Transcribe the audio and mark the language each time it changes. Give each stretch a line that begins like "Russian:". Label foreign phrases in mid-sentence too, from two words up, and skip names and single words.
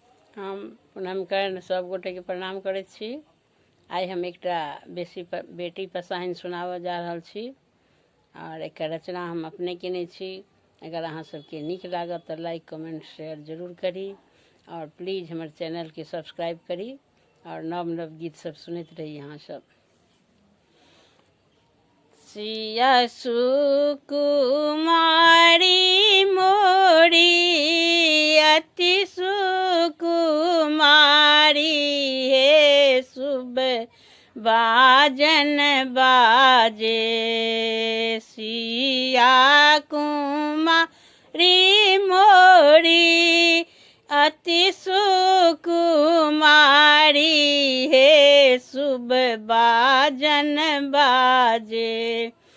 Maithili: हम प्रणाम कर सब गोटे के प्रणाम करैत छी। आइ हम एकटा बेटी पसाहिन सुनाबऽ जा रहल छी और एकर रचना हम अपने केने छी। अगर अहाँ सबके नीक लागत तऽ
English: like comment share
Maithili: जरूर करी और प्लीज हमर चैनल के सब्सक्राइब करी और नव नव गीत सब सुनैत रही अहाँ सब। सिया सुकुमारी मोरी अति सुकुमारी हे शुभ बाजन बाजे। सिया कुमारी मोरी अति सुकुमारी हे शुभ बाजन बाजे।